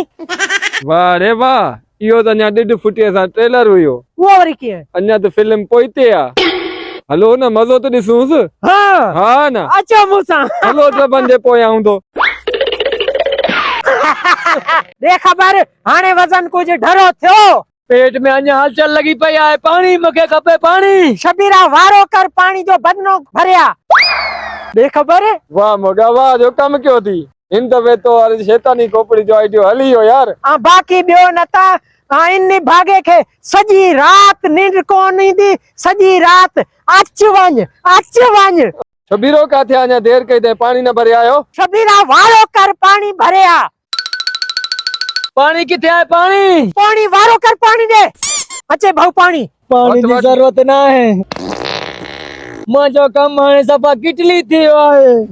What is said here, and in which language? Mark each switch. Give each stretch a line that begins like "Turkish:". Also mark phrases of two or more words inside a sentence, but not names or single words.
Sindhi: वाह रे वाह इहो त अञा 1.5 फुटिया सा ट्रेलर हुयो वो वरी के अञा तो फिल्म पोइते आ हलो ना मजो तो दिसूस। हाँ हाँ ना अचो मूसा हलो तो बंदे पोया हूं तो दे खबर हाने वजन कुछ ढरो थियो पेट में अञा हलचल लगी पई है पानी मुखे खपे पानी। शबीरा वारो कर पानी जो बदनो भरिया दे खबर। वाह मोगा वाह जो कम क्यों थी इन दफे तो अरे शैतानी खोपड़ी जो आइडियो हली हो यार। बाकी बियो नता इन भागे के सजी रात नींद कोन ईंदी सजी रात अच वञ शबीरो काथे अञा देर कई ते पानी न भरे आयो। शबीरा वारो कर पानी भरे आ। पानी किथे आहे पानी? पानी वारो कर पानी दे। अचे भाऊ पानी। पानी वट जी वट। जरूरत ना है। मां जो कम हाणे सफ़ा किटली थी वियो आहे।